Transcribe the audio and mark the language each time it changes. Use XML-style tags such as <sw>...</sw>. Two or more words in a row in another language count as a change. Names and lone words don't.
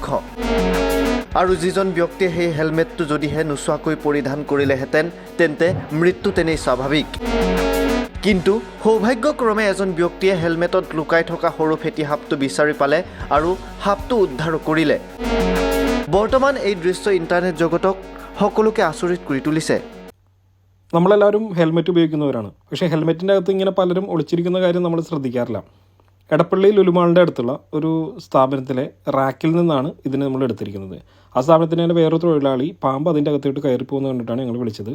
<as>আৰু যিজন ব্যক্তিয়ে সেই হেলমেটটো যদিহে নোচোৱাকৈ পৰিধান কৰিলেহেঁতেন তেন্তে মৃত্যু তেনেই স্বাভাৱিক। কিন্তু সৌভাগ্যক্ৰমে এজন ব্যক্তিয়ে হেলমেটত লুকাই থকা সৰু ফেটি সাপটো বিচাৰি পালে আৰু সাপটো উদ্ধাৰ কৰিলে। বৰ্তমান এই দৃশ্য ইণ্টাৰনেট জগতক সকলোকে আচৰিত কৰি তুলিছে।</as> <ml>നമ്മളെല്ലാവരും ഹെൽമെറ്റ് ഉപയോഗിക്കുന്നവരാണ്. പക്ഷേ ഹെൽമെറ്റിൻ്റെ അകത്ത് ഇങ്ങനെ പലരും ഒളിച്ചിരിക്കുന്ന കാര്യം നമ്മൾ ശ്രദ്ധിക്കാറില്ല. എടപ്പള്ളി ലുലുമാളിൻ്റെ അടുത്തുള്ള ഒരു സ്ഥാപനത്തിലെ റാക്കിൽ നിന്നാണ് ഇതിനെ നമ്മൾ എടുത്തിരിക്കുന്നത്. ആ സ്ഥാപനത്തിന് തന്നെ വേറൊരു തൊഴിലാളി പാമ്പ് അതിൻ്റെ അകത്തോട്ട് കയറിപ്പോകുന്നത് കണ്ടിട്ടാണ് ഞങ്ങൾ വിളിച്ചത്.</ml>